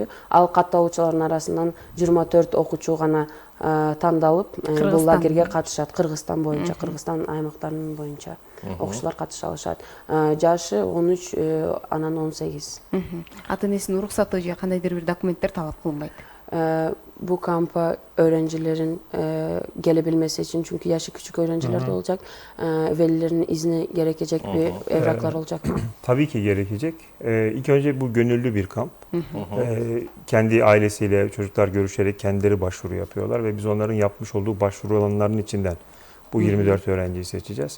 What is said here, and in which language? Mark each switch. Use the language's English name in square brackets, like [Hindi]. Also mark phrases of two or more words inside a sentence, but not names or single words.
[Kyrgyz] Ал катталуучулардын арасынан 24 окуучу гана тандалып, бул лагерге катышат. Кыргызстан боюнча, Кыргызстан аймактарынын боюнча окуучулар катыша алышат. Жашы 13, анан 18. Ата энесинин уруксаты же кандайдыр бир документтер талап кылынбайт. [Turkish] Bu kampa öğrencilerin gelebilmesi için, çünkü yaşı küçük öğrenciler de olacak, velilerin izni gerekecek bir evraklar olacak mı? Tabii ki gerekecek. İlk önce bu gönüllü bir kamp. Kendi ailesiyle çocuklar görüşerek kendileri başvuru yapıyorlar ve biz onların yapmış olduğu başvuru alanlarının içinden bu 24 öğrenciyi seçeceğiz.